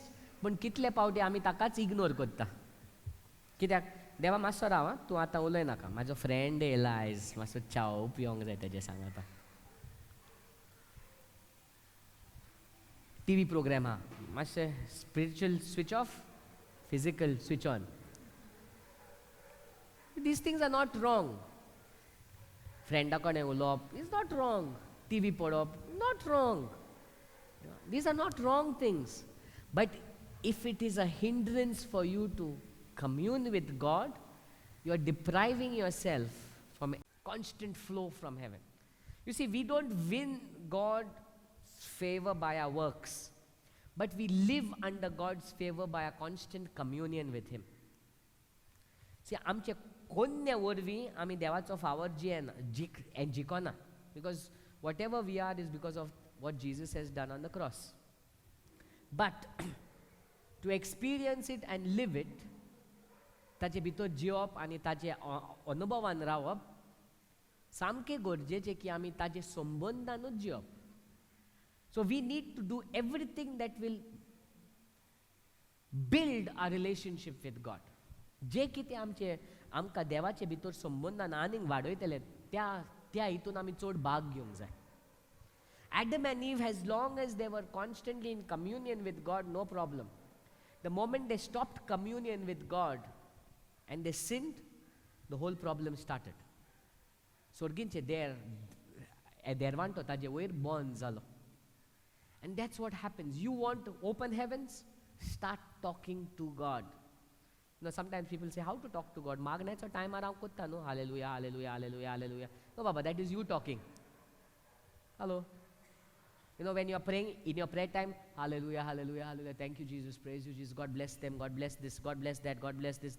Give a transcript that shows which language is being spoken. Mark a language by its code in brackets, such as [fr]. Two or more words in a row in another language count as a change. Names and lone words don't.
[kok] पूण कितले पावटी आमी ताकाच इग्नोर करता. कित्याक? देवा मातसो राव, तूं आतां उलय नाका, म्हाजो फ्रेंड येयला आयज, मातसो चाव पिवंक जाय तेजें सांगता. [en] TV program [kok] आहा, मातशें [en] spiritual switch off, physical switch on. these things are not wrong. [kok] Frienda kone ulop [en] is not wrong. [kok] TV podop, [en] not wrong. These are not wrong things. But if it is a hindrance for you to commune with God, you are depriving yourself from a constant flow from heaven. You see, we don't win God's favor by our works, but we live under God's favor by a constant communion with Him. See, [kok] आमचे कोन्या वरवीं आमी देवाचो फावर जिकोना, [en] because whatever we are is because of what Jesus has done on the cross. But to experience it and live it, [kok] ताचे भितर जिवप आनी ताचे अनुभवान रावप सामकें गरजेचें की आमी ताचे संबंधानूच जिवप. [en] So we need to do everything that will build our relationship with God. [kok] जे कितें आमकां देवाचे भितर संबंधान आनीक वाडयतले त्या हितून आमी चड भाग घेवंक जाय. [en] Adam and Eve, as long as they were constantly in communion with God, no problem. The moment they stopped communion with God and they sinned, the whole problem started. [kok] Sorginche dervanto taje वयर बॉर्न जालो. [en] And that's what happens. You want to open heavens? Start talking to God. Sometimes people say, how to talk to God? [kok] Magnacho time around kutta no, [en] hallelujah, hallelujah, hallelujah, hallelujah. No, Baba, that is you talking. Hello. When you are praying in your prayer time, hallelujah, hallelujah, hallelujah, thank you, Jesus, praise you, Jesus, God bless them, God bless this, God bless that, God bless this.